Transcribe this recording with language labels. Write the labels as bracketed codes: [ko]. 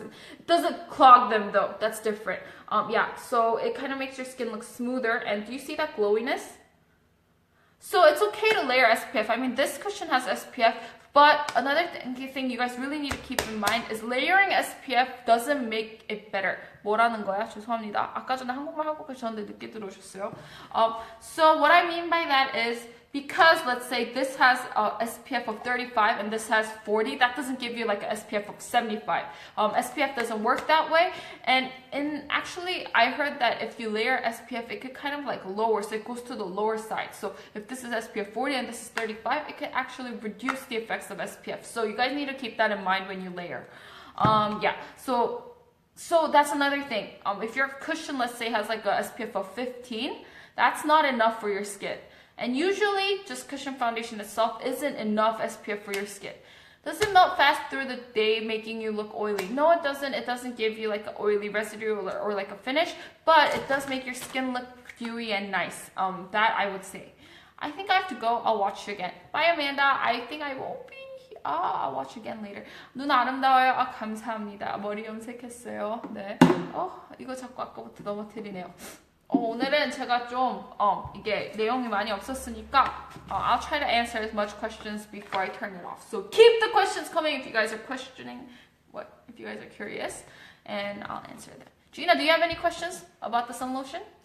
[en] And it doesn't clog them though. That's different. Yeah, so it kind of makes your skin look smoother. And do you see that glowiness? So it's okay to layer SPF. I mean, this cushion has SPF. But another thing you guys really need to keep in mind is layering SPF doesn't make it better. [ko] 뭐라는 거야? 죄송합니다. 아까 전에 한국말 하고 계셨는데 늦게 들어오셨어요. [en] So what I mean by that is because let's say this has a SPF of 35 and this has 40, that doesn't give you like a SPF of 75. SPF doesn't work that way. And actually, I heard that if you layer SPF, it could kind of like lower, so it goes to the lower side. So if this is SPF 40 and this is 35, it could actually reduce the effects of SPF. So you guys need to keep that in mind when you layer. Yeah, so that's another thing. If your cushion, let's say, has like a SPF of 15, that's not enough for your skin. And usually, just cushion foundation itself isn't enough SPF for your skin. Does it melt fast through the day, making you look oily? No, it doesn't. It doesn't give you like an oily residue or like a finish, but it does make your skin look dewy and nice. That I would say. I think I have to go. I'll watch it again. Bye, Amanda. I think I won't be. I'll watch again later. [ko] 눈 아름다워요. 감사합니다. 머리 염색했어요. 네. 이거 자꾸 아까부터 넘어뜨리네요. 오늘은 제가 좀 이게 내용이 많이 없었으니까 [en] I'll try to answer as much questions before I turn it off. So keep the questions coming if you guys are questioning, if you guys are curious, and I'll answer them. Gina, do you have any questions about the sun lotion?